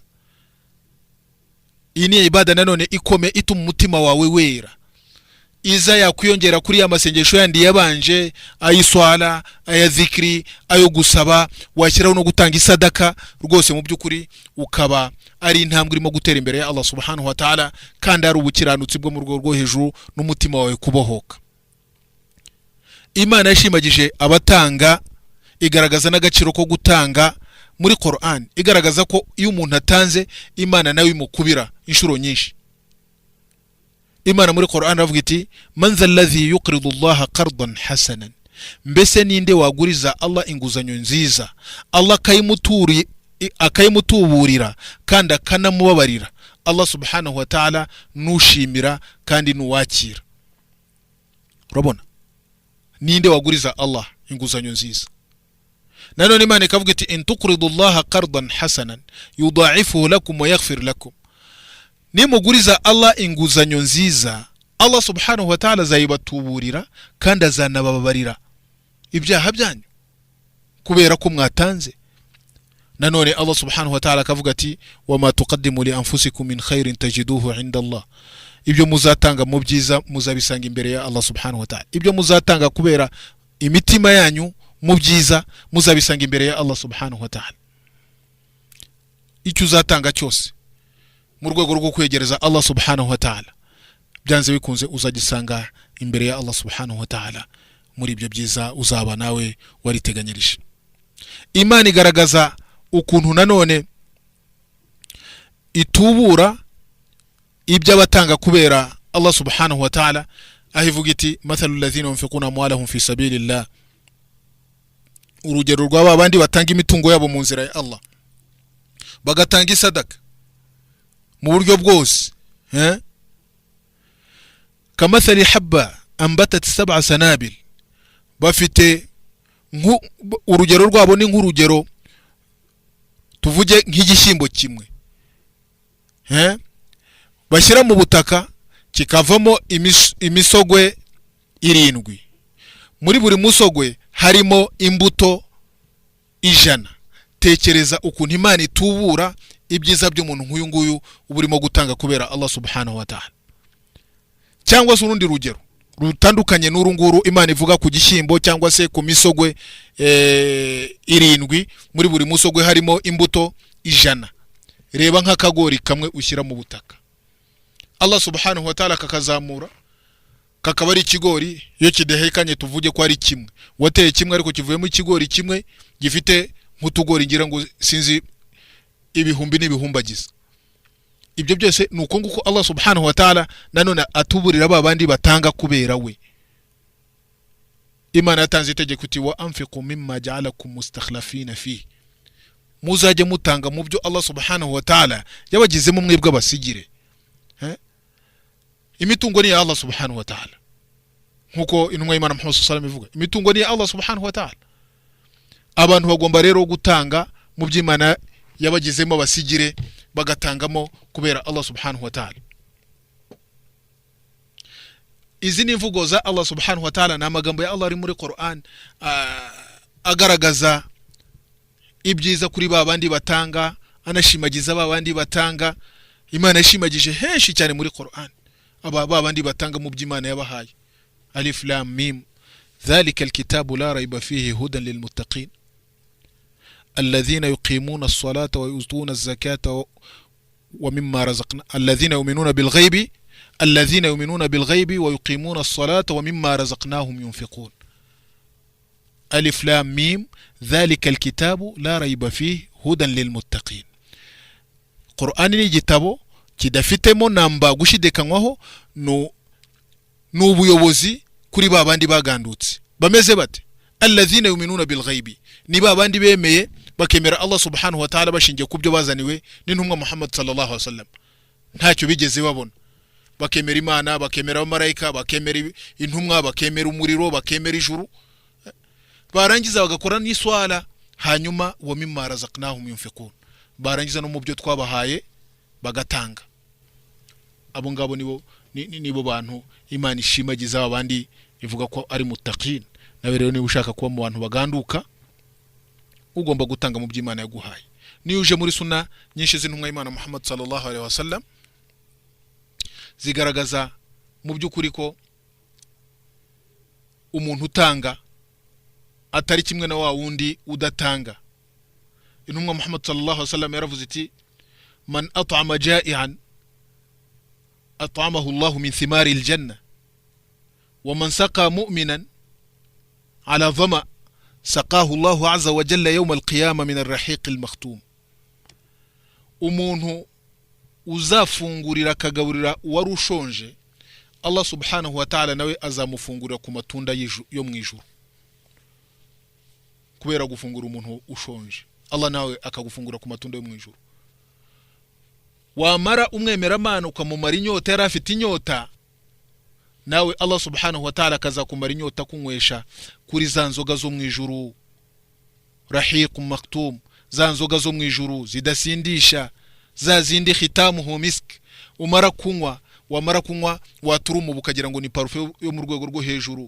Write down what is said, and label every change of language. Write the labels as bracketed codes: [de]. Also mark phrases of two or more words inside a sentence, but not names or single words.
[rw] Iyi ni ibada nanone ikome ituma umutima wawe wera, iza yakwiyongera kuri ya masengesho yandi yabanje, ayiswala, aya dhikri, ayo gusaba, washyiraho no gutanga isadaka. Rwose mu by'ukuri ukaba ari intambwe irimo gutera imbere ya Allah [ar] سبحانه وتعالى, [rw] kandi ari ubukiranutsi bwo mu rwego rwo hejuru, n'umutima wawe kubohoka. Imana yashimagije abatanga, igaragaza n'agaciro ko gutanga muri Qur'an, igaragaza ko iyo umuntu atanze Imana nawe imukubira inshuro nyinshi. imana muri Qur'an ravuga iti [ar] من ذا الذي يقرض الله قرضا حسنا, [rw] mbese ninde waguriza Allah inguzanyo nziza Allah akayimutuburira kandi akanamubabarira. Allah [ar] سبحانه وتعالى [rw] nushimira kandi nuwakira. Urabona, ninde waguriza Allah inguzanyo nziza? Nanone imana ikavuga iti [ar] إن تقرضوا الله قرضا حسنا يضاعفه لكم و يغفر لكم, [rw] nimuguriza Allah inguzanyo nziza Allah [ar] سبحانه وتعالى [rw] azayibatuburira kandi azanababarira ibyaha byanyu kubera ko mwatanze. Nanone Allah [ar] سبحانه وتعالى [rw] akavuga ati [ar] وما تقدموا لأنفسكم من خير تجدوه عند الله, [rw] ibyo muzatanga mu byiza muzabisanga imbere ya Allah [ar] سبحانه وتعالى. [rw] Ibyo muzatanga kubera imitima yanyu mu byiza muzabisanga imbere ya Allah [ar] سبحانه وتعالى. [rw] Icyo uzatanga cyose mu rwego rwo kwegereza Allah [ar] سبحانه وتعالى, [rw] byanze bikunze uzagisanga imbere ya Allah [ar] سبحانه وتعالى [rw] muri ibyo byiza uzaba nawe wariteganyirije. Imana igaragaza ukuntu nanone itubura ibyo abatanga kubera Allah [ar] سبحانه وتعالى, [rw] ahivuga iti [ar] مثل الذين ينفقون أموالهم في سبيل الله, [rw] urugero rw'aba bandi batanga imitungo yabo mu nzira ya Allah, bagatanga isadaka mu buryo bwose, [ar] كمثل حبة أنبتت 7 سنابل, [rw] bafite urugero rwabo ni nk'urugero tuvuge nk'igishyimbo kimwe, bashyira mu butaka kikavamo imisogwe 7, muri buri musogwe harimo imbuto 100. Tekereza ukuntu Imana itubura ibyiza by'umuntu nk'uyu nguyu uburimo gutanga kubera Allah [ar] سبحانه وتعالى. [rw] Cyangwa se urundi rugero rutandukanye n'uru nguru Imana ivuga ku gishyimbo cyangwa se ku misogwe 7, muri buri musogwe harimo imbuto 100. Reba nk'akagori kamwe ushyira mu butaka, Allah [ar] سبحانه وتعالى [rw] kakazamura kakaba ari ikigori, iyo kidehekanye tuvuge ko ari kimwe, wateye kimwe ariko kivuyemo ikigori kimwe gifite nk'utugori ngira ngo sinzi ibihumbi n'ibihumbagiza. Ibyo byose nuko nguko Allah [ar] سبحانه وتعالى [rw] nanone atuburira babandi batanga kubera we. Imana yatanze itegeko iti [ar] و أنفقوا مما جعلكم مستخلفين في, [rw] muzajye mutanga mu byo Allah [ar] سبحانه وتعالى [rw] yabagizemo mwebwe abasigire. Imitungo ni ya Allah [ar] سبحانه وتعالى, [rw] nkuko intumwa y'Imana Muhammad [ar] صلى الله عليه وسلم [rw] ivuga, imitungo ni ya Allah [ar] سبحانه وتعالى. [rw] Abantu bagomba rero gutanga mu by'Imana yabagizemo abasigire, bagatangamo kubera Allah [ar] سبحانه وتعالى. [rw] Izi ni imvugo za Allah [ar] سبحانه وتعالى [rw] n'amagambo ya Allah ari muri Qur'an agaragaza ibyiza kuri babandi batanga, anashimagiza babandi batanga. Imana yashimagije henshi cyane muri Qur'an babandi batanga mu by'Imana yabahaye. [ar] ألف لام ميم ذلك الكتاب لا ريب فيه هدى للمتقين الذين يقيمون الصلاة ويؤتون الزكاة ومما رزقنا الذين يؤمنون بالغيب ويقيمون الصلاة ومما رزقناهم ينفقون. ألف لام ميم ذلك الكتاب لا ريب فيه هدى للمتقين. [rw] Qur'an n'igitabo kidafitemo namba gushidekanywaho n'ubuyobozi kuri babandi bagandutse. Bameze bate? [ar] الذين يؤمنون بالغيب, [rw] ni babandi bemeye bakemera Allah [ar] سبحانه وتعالى [rw] bashingiye kubyo bazaniwe n'intumwa Muhammad [ar] صلى الله عليه وسلم, [rw] ntacyo bigeze babona. Bakemera Imana, bakemera abamarayika, bakemera intumwa, bakemera umuriro, bakemera ijuru, barangiza bagakora n'iswala, hanyuma [ar] و مما رزقناهم ينفقون, [rw] barangiza no mu byo twabahaye bagatanga. Abo ngabo nibo bantu Imana ishimagiza abandi ivuga ko ari muttaqin. Nawe rero niba ushaka kuba mu bantu baganduka, ugomba gutanga mu by'Imana yaguhaye. Niyo uje muri sunna nyinshi z'intumwa y'Imana Muhammad [ar] صلى الله عليه وسلم [rw] zigaragaza mu by'ukuri ko umuntu utanga atari kimwe na wa wundi udatanga. Intumwa Muhammad [ar] صلى الله عليه وسلم [rw] yaravuze iti [ar] من أطعم جائعا أطعمه الله من ثمار الجنة و من سقى مؤمنا على ظمأ سقاه الله عز و جل يوم القيامة من الرحيق المختوم. [rw] Umuntu uzafungurira akagaburira wari ushonje Allah [ar] سبحانه وتعالى [rw] nawe azamufungurira ku matunda yo mu ijuru kubera gufungura umuntu ushonje. Allah nawe akagufungura ku matunda yo mu ijuru. Wamara umwemeramana ukamumara inyota yari afite inyota, nawe Allah [ar] سبحانه وتعالى [rw] akazakumara inyota kunywesha kuri za nzoga zo mu ijuru, [ar] رحيق مختوم, [rw] za nzoga zo mu ijuru zidasindisha, za zindi [ar] ختامه مسك. [rw] Wamara kunywa waturumu bukagira ngo ni parufe yo mu rwego rwo hejuru.